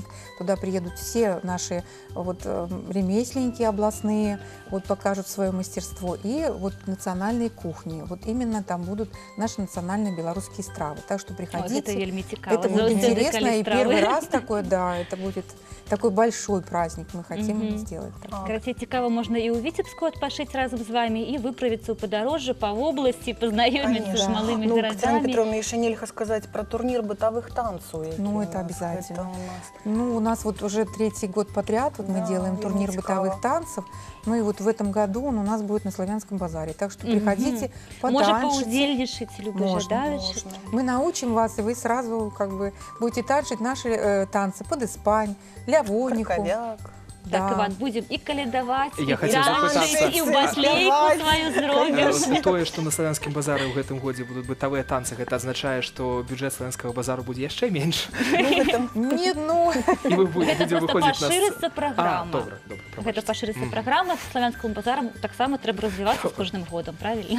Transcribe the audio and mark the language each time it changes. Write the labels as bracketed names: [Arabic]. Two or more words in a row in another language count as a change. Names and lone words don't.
[Russian] Туда приедут все наши вот ремесленники областные, вот покажут свое мастерство. И вот национальные кухни. Вот именно там будут наши национальные белорусские стравы. Так что приходите. Это [Belarusian] вельми цікаво. [Russian] Это будет интересно. И первый раз такой, да, это будет такой большой праздник мы хотим сделать. [Belarusian] Карацей, цікаво, можна і у Вітебску адпачыць разом з вами, і выправіцца ў падарожжа па вобласці, пазнаёміцца з малымі [Russian] Ну, Татьяна [Belarusian] гарадамі. [Russian] Петровна, еще нельзя сказать про турнир бытовых танцев. Ну, это обязательно. Это у нас. Ну, у нас вот уже 3-й год подряд вот мы делаем турнир бытовых танцев. Ну и вот в этом году он у нас будет на Славянском базаре. Так что приходите, [Belarusian] Можа [Russian] потанчите. [Belarusian] паўдзельнічаць, любы жадаючы. [Russian] Мы научим вас, и вы сразу как бы будете танчить наши танцы под Испань, лявониху. Краковяк. Так, Иван, будем и калядаваць, Я [Belarusian] і [Russian] хотел [Belarusian] танцы, запытаться. і ў баслейку сваю зробіш. Тое, што на славянскім базары ў гэтым годзе будуць бытавыя танцы, гэта азначае, што бюджэт славянскага базару будзе яшчэ менш. [Russian] Нет, ну... [Belarusian] І вы Гэта [Russian] будете [Belarusian] просто выходзіць на... пашырыцца праграма. Добра, Гэта пашырыцца праграма, славянскому базарам таксама трэба развівацца з кожным годам, правильно?